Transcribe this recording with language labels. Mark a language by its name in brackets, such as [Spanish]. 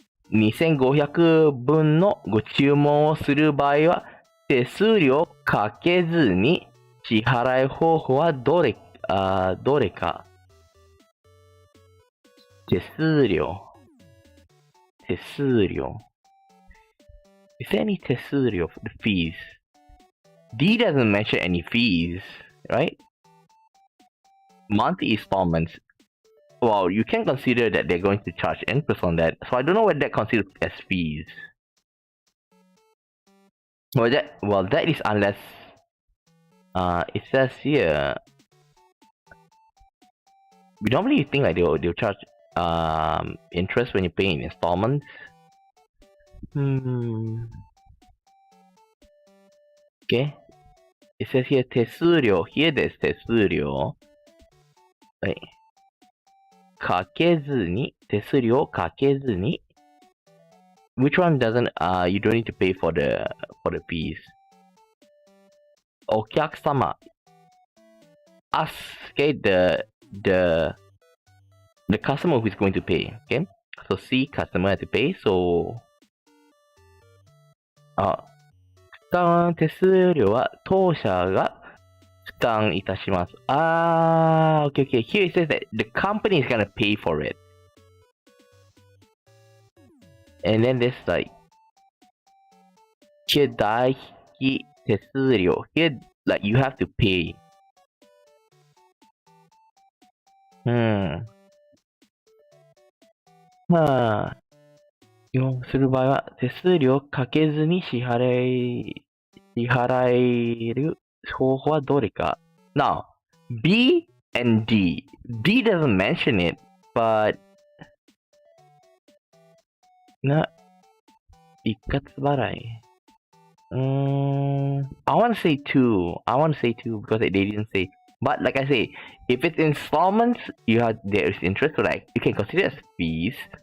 [Japanese] 2500分のご注文をする場合は、手数料をかけずに支払い方法はどれか。手数料。 [English] Is there any 手数料 for the fees? D doesn't mention any fees, right? Monthly installments. Well, you can consider that they're going to charge interest on that. So I don't know what that considers as fees. Well, that is unless it says here. We normally think like they'll charge interest when you pay in installments. Okay. It says here 手数料 here [Japanese] です。 [English] 手数料。 [Japanese] はい。かけずに、手数料をかけずに。 [English] Which one doesn't, you don't need to pay for the fees. [Japanese] お客様。 [English] Us, okay, the customer who is going to pay, okay? So C, customer has to pay, so [Japanese] 負担手数料は当社が負担いたします。 [English] Okay. Here it says that the company is gonna pay for it. And then there's like Here, 代引き手数料. Here, like, you have to pay. [Japanese] まあ、要する場合は、手数料かけずに支払える方法はどれか。 [English] Now, B and D. D doesn't mention it, but 一括払い。 I want to say two. Because they didn't say. But like I say, if it's installments, there is interest, so like you can consider it as fees.